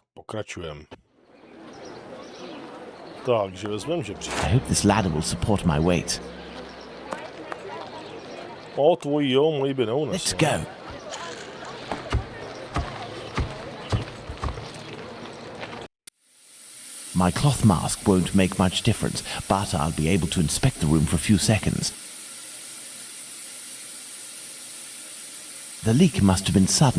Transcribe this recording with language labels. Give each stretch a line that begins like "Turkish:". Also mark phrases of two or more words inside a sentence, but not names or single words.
Czech: Pokračujeme. Takže vezmeme žebřík.
English: I hope this ladder will support my weight.
Czech: O, tvojí jo, moji by neunesl.
English: Let's go. My cloth mask won't make much difference, but I'll be able to inspect the room for a few seconds. The leak must have been sudden.